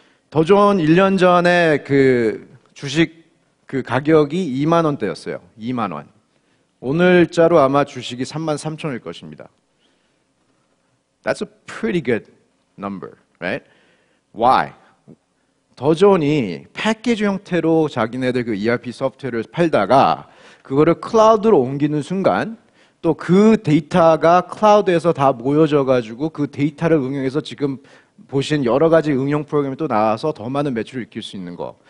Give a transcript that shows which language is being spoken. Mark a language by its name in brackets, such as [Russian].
[Korean] 더 좋은 1년 전에 주식 가격이 2만 원대였어요. 2만 원. 오늘자로 아마 주식이 33,000원일 것입니다. [English] That's a pretty good number, right? Why? [Korean] 더존이 패키지 형태로 자기네들 ERP 소프트웨어를 팔다가 그거를 클라우드로 옮기는 순간 또 그 데이터가 클라우드에서 다 모여져 가지고 그 데이터를 응용해서 지금 보신 여러 가지 응용 프로그램이 또 나와서 더 많은 매출을 일으킬 수 있는 거.